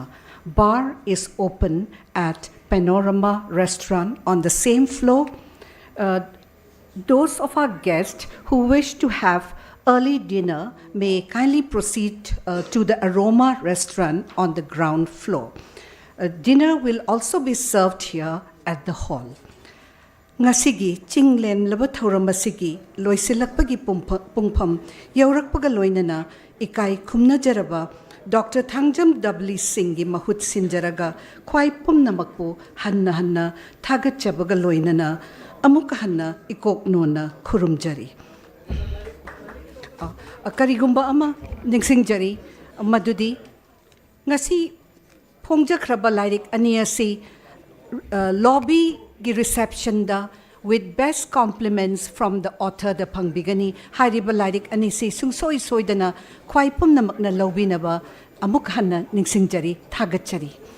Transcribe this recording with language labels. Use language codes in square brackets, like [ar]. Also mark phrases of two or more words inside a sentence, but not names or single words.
[en] Bar is open at Panorama Restaurant on the same floor. Those of our guests who wish to have early dinner may kindly proceed to the Aroma Restaurant on the ground floor. Dinner will also be served here at the hall. [mni] Ngasigi chinglen laba thauram asigi loisilakpagi pungpham yaurakpaga loinana ikai khumnajaraba Dr. Thangjam Dhabali Singhgi mahut sinjaraga khwai pumnamakpu hanna thagatchabaga loinana amuka hanna ikok nona khurumjari. Karigumba ama ningsingjari madudi ngasi phongjakraba lairik ani asi lobby gi reception da [en] with best compliments from the author [mni] the pangbigani hairiba lairik ani si sungsoi soidana khwai pumnamakna lobinaba amuk hanna ningsingjari thagatchari.